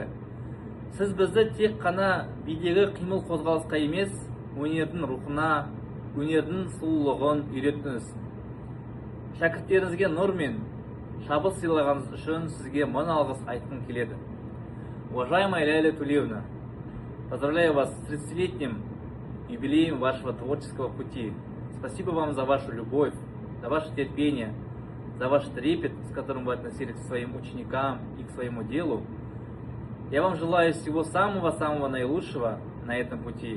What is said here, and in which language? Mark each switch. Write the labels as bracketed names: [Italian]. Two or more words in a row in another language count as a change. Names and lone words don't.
[Kazakh] Сіз бізді тек қана бидегі қимыл қозғалысқа емес, өнердің рухына, өнердің сұлулығын үйреттіңіз. Шәкірттеріңізге нұр мен шабыт сыйлағаныңыз үшін сізге мың алғыс айтқым келеді. [Russian] Уважаемая Ләйлә Төлеуовна, поздравляю вас с 30-летним юбилеем вашего творческого пути. Спасибо вам за вашу любовь, за ваше терпение, за ваш трепет, с которым вы относились к своим ученикам и к своему делу. Я вам желаю всего самого-самого наилучшего на этом пути.